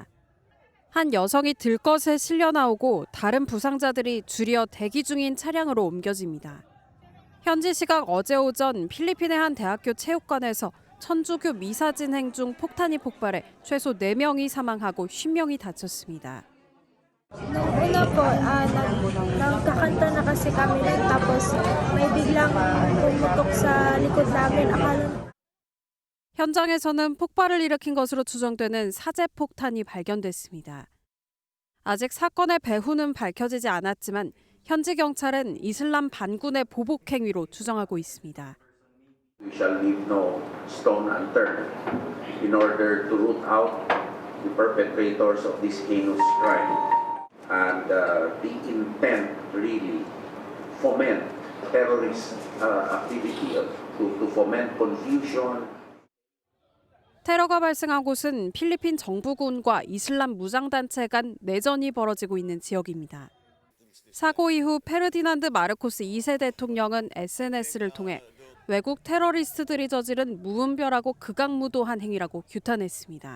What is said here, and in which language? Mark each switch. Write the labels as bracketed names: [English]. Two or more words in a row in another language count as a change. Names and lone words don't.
[Korean] 한 여성이 들것에 실려 나오고 다른 부상자들이 줄여 대기 중인 차량으로 옮겨집니다. 현지 시각 어제 오전 필리핀의 한 대학교 체육관에서 천주교 미사 진행 중 폭탄이 폭발해 최소 4명이 사망하고 50명이 다쳤습니다. [Filipino] Una po, nagkakanta na kasi kami nun, tapos may biglang pumutok sa likod namin. [Korean] 현장에서는 폭발을 일으킨 것으로 추정되는 사제 폭탄이 발견됐습니다. 아직 사건의 배후는 밝혀지지 않았지만 현지 경찰은 이슬람 반군의 보복 행위로 추정하고 있습니다. [English] We shall leave no stone unturned in order to root out the perpetrators of this heinous crime. And the intent really foment terrorist activity, to foment confusion. [Korean] 테러가 발생한 곳은 필리핀 정부군과 이슬람 무장단체 간 내전이 벌어지고 있는 지역입니다. 사고 이후 페르디난드 마르코스 2세 대통령은 SNS를 통해 외국 테러리스트들이 저지른 무분별하고 극악무도한 행위라고 규탄했습니다.